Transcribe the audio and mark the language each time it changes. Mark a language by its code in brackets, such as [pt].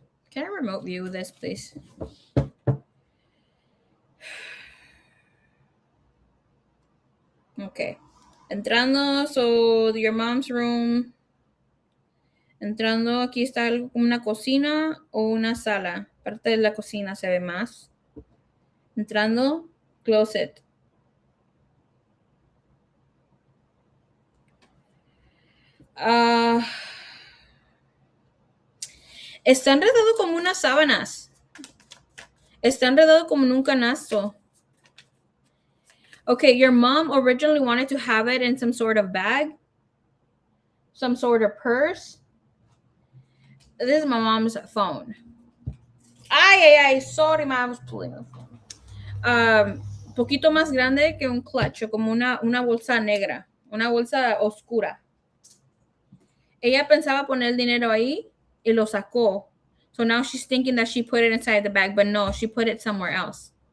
[en] Can I remote view this, please? Okay. [es] Entrando, [en] so your mom's room. [es] Entrando, aquí está algo como una cocina o una sala. Parte de la cocina se ve más. Entrando, closet. Está enredado como unas sábanas. Está enredado como en un canasto. [en] Okay, your mom originally wanted to have it in some sort of bag, some sort of purse. This is my mom's phone. Ay, sorry, ma, I was pulling the phone. [es] Poquito más grande que un clutch, como una bolsa negra, una bolsa oscura. Ella pensaba poner el dinero ahí y lo sacó. [en] So now she's thinking that she put it inside the bag, but no, she put it somewhere else.